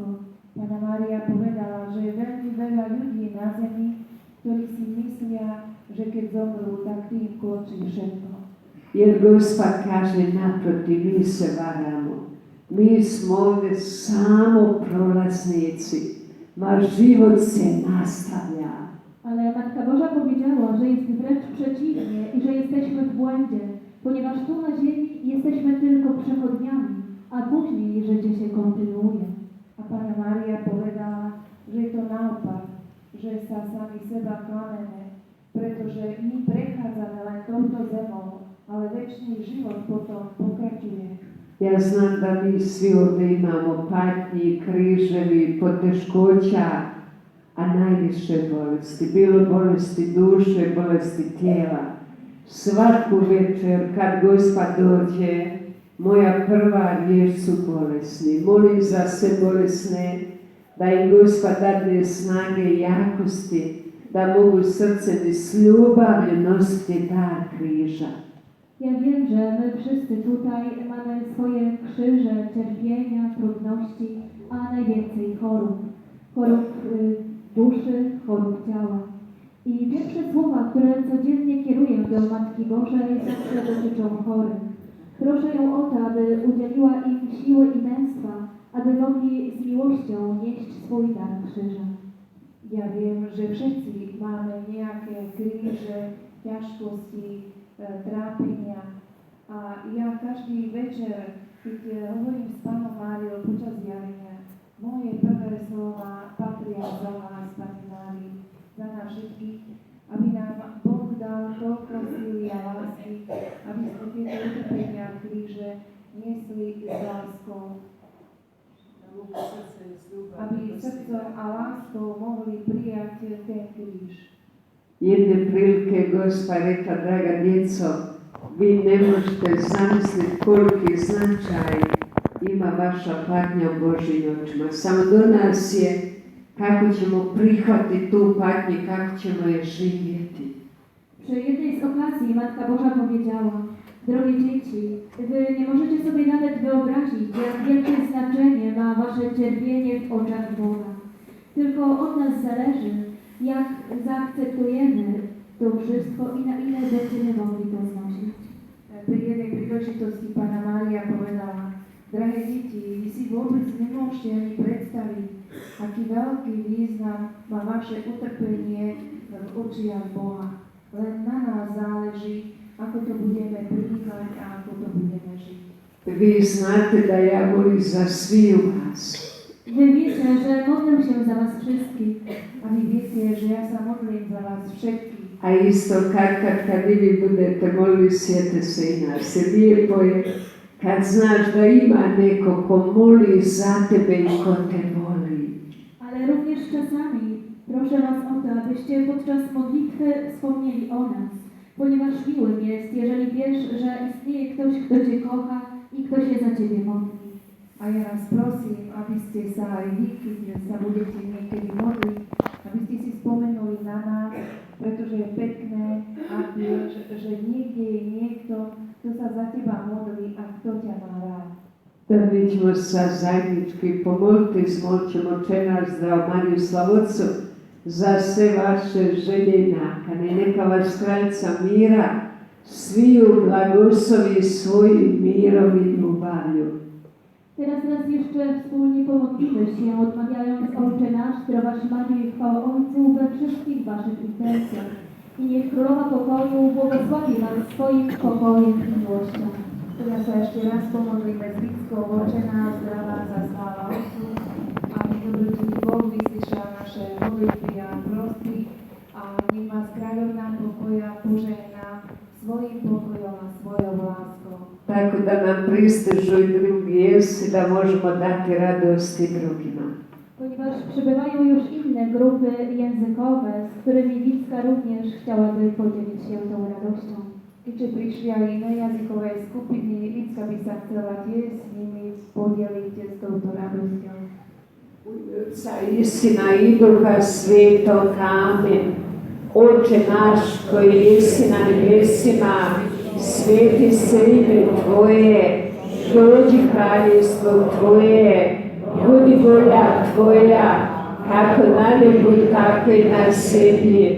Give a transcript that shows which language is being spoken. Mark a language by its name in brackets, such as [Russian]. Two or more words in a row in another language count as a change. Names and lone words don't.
[Slovak] Pána Mária povedala, že je veľmi veľa ľudí na zemi, ktorí si myslia, že keď zomrú, tak tým končí všetko. [Croatian] Jer Gospa kaže, naprotiv, mi se varamo. Mi smo ovdje samo prolaznici, ma život se nastavlja. [Polish] Ale Matka Boża powiedziała, że jest wręcz przeciwnie i że jesteśmy w błędzie, ponieważ tu na ziemi jesteśmy tylko przechodniami, a później życie się kontynuuje. [Slovak] A Pána Mária povedala, že je to naopak, že sa sami seba klameme, pretože my prechádzame len touto zemou, ale večný život potom pokračuje. [Croatian] Ja znam da mi svi ovdje imamo patnji, križevi, poteškoća, a najviše bolesti. Bilo bolesti duše, bolesti tijela. Svaku večer kad Gospa dođe, moja prva riječ su bolesni. Molim za sve bolesne, da im Gospa dadne snage i jakosti, da mogu srcem i s ljubavlju nositi dar križa. [Polish] Ja wiem, że my wszyscy tutaj mamy swoje krzyże, cierpienia, trudności, a najwięcej chorób. Chorób duszy, chorób ciała. I pierwsze słowa, które codziennie kieruję do Matki Bożej, zawsze dotyczą chorych. Proszę ją o to, aby udzieliła im siły i męstwa, aby mogli z miłością nieść swój dar krzyża. [Slovak] Ja viem, že všetci máme nejaké kríže, ťažkosti, trápenia. A ja každý večer, keď hovorím s Pánom Máriou počas zjavenia, moje prvé slova patria za vás, Pani Márii, za nás všetkých, aby nám Boh dal toľko síly a lásky, aby sme tieto utrpenia a kríže niesli s láskou. Aby srdcom a láskou mohli prijať ten kríž. [Croatian] Jedne prilike Gospa rekla, draga djeco, vi ne možete zamisliti koliki značaj ima vaša patnja u Božjim očima. Samo do nas je kako ćemo prihvatiti tu patnju, kako ćemo je živjeti. [Polish] Przy jednej z okazji Matka Boża powiedziała: drogie dzieci, wy nie możecie sobie nawet wyobrazić, jak wielkie znaczenie ma wasze cierpienie w oczach Boga. Tylko od nas zależy, jak zaakceptujemy to wszystko i na ile będziemy mogli to znosić. [Slovak] Pri jednej príležitosti Pána Mária povedala: drahé deti, vy si vôbec nemôžete ani predstaviť, aký veľký význam má vaše utrpenie v očiach Boha. Len na nás záleží, ako to budeme prijímať a ako to budeme žiť. [Croatian] Vi znate da ja molim za sviju vas. [Polish] Wy wiecie, że modlę się za was wszystkich. [Slovak] A vy viete, že ja sa modlím za vás všetkých. [Croatian] A isto kad vi budete molili, sjete se i nas. Lijepo je kad znaš da ima neko ko moli za tebe i ko te voli. [Polish] Ale również czasami proszę was o to, abyście podczas modlitwy wspomnieli o nas, ponieważ miłym jest, jeżeli wiesz, że istnieje ktoś, kto cię kocha i kto się za ciebie modli. [Slovak] A ja vás prosím, aby ste sa aj vy, keď sa budete niekedy modliť, aby ste si spomenuli na nás, pretože je pekné, ak vieš, že niekde je niekto, kto sa za teba modlí a kto ťa má rád. [Croatian] Da mi ćemo sa zajednički pomoliti s moćem Oče naš, Zdravu Mariju, Slavotcu, za sve vaše želje i nakane. Neka vas kraljica mira sviju blagoslovi svojim mirom i ljubavlju. [Polish] Teraz raz jeszcze wspólnie pomodlimy się, odmawiając Ojcze nasz, Zdrowaś Maryjo i chwała Ojcu we wszystkich waszych intencjach. I niech Królowa Pokoju błogosławi was swoim pokojem i miłością. [Slovak] Teraz sa ešte raz pomodlíme s Bickou, Oče náš, zdravá za sláva Otcu, aby dobrý Boh vyslyšal naše modlitby a prosby a nech vás kráľovná pokoja požehná svojim pokojom a svojou láskou. [Croatian] Tako da nam pristižu i drugi jesi, da možemo dati radosti drugima. [Polish] Ponieważ przybywają już inne grupy językowe, z którymi Wicka również chciałaby podzielić się tą radością. [Slovak] Keďže prišli aj iné jazykové skupiny, Vicka by sa chcela tiež s nimi podeliť s touto radosťou. [Croatian] Otca i Sina i Duha Svetoga, amen. Oče naš koji jesi na nebesima, sveti se ime Tvoje, dođi kraljestvo Tvoje, budi volja Tvoja, kako na nebu, tako i na zemlji.